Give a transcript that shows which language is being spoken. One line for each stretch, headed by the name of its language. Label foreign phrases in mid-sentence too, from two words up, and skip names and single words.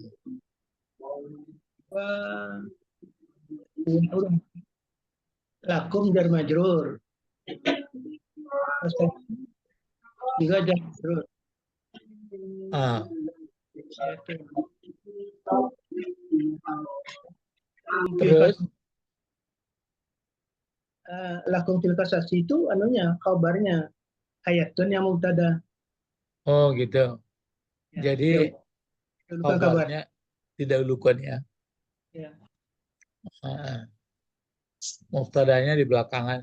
Arabic: Lakum jar majrur.
Indonesian: Juga
Arabic: jar majrur.
Indonesian: Ah. Terus?
Arabic: Lakum fil qasasi
Indonesian: itu anunya kabarnya hayatun yang mubtada. Oh gitu. Ya, Jadi dahulukan kabar. kabarnya didahulukan ya. Ya. Mubtadanya di belakangan.